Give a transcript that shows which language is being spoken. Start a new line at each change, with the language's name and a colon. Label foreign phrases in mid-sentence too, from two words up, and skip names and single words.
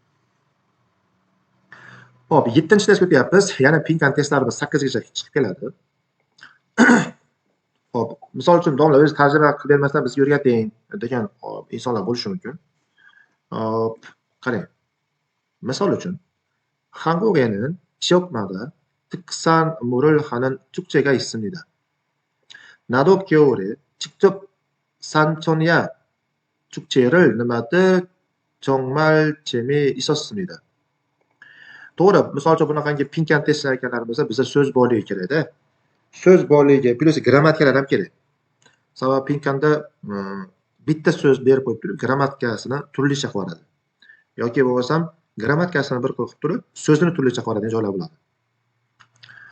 Uzbek: Hop, 7-test o'tyapmiz. Yana pinkan testlarimiz 8 gacha chiqib keladi. Hop, misol uchun domla o'zi tajriba qilib bermasdan bizga o'rgating degan insonlar bo'lishi mumkin. Hop, qarang. Misol uchun
Korean: 한국에는 지역마다 특산물을 하는 축제가 있습니다. 나도 겨울에 직접 산천야 축제를 nimadir 정말 재미있었습니다.
Uzbek: To'g'ri, misol uchun bunaqangi pinkan testlar ekanlarimizda bizda so'z borligi kerak-da. So'z borligiga plus grammatikalar ham kerak. Sababi pinkanda bitta so'z berib qo'yib turib, grammatikasini turlicha qilib yuboradi. Yoki bo'lmasam grammatikasini bir qilib turib, so'zini turlicha qilib yuboradigan joylar bo'ladi.